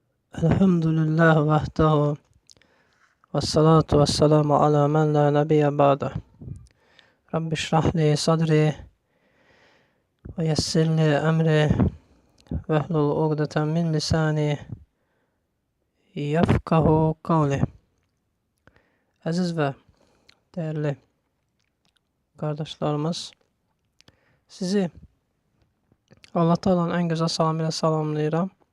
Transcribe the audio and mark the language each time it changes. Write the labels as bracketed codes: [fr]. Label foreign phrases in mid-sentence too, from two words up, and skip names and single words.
[ar] الحمد لله وحده والصلاة والسلام على من لا نبي بعده. رب اشرح لي صدري ويسر لي أمري واحلل عقدة من لساني يفقهوا قولي. [az] Əziz və dəyərli qardaşlarımız, sizi Allah Taala'nın ən gözəl salamı ilə salamlayıram.